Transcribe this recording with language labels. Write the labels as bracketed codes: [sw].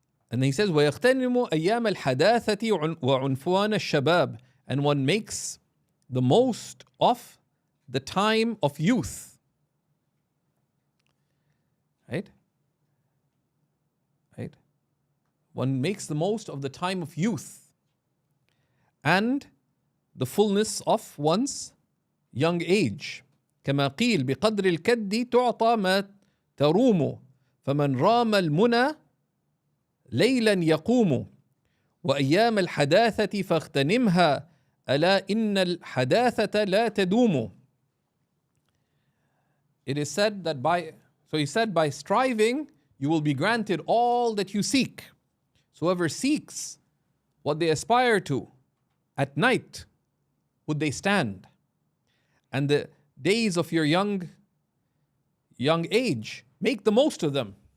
[en] And then he says, [ar] وَيَغْتَنِمُ أَيَّامَ الْحَدَاثَةِ وَعُنْفُوَانَ الشَّبَابِ. [en] And one makes the most of the time of youth. Right? Right? One makes the most of the time of youth and the fullness of one's young age. [ar] كما قيل بقدر الكد تعطى ما تروم فمن رام المنى ليلا يقوم وأيام الحداثة فاغتنمها ألا إن الحداثة لا تدوم. [en] It is said that he said, by striving, you will be granted all that you seek. So whoever seeks what they aspire to, at night would they stand. And the days of your young age, make the most of them.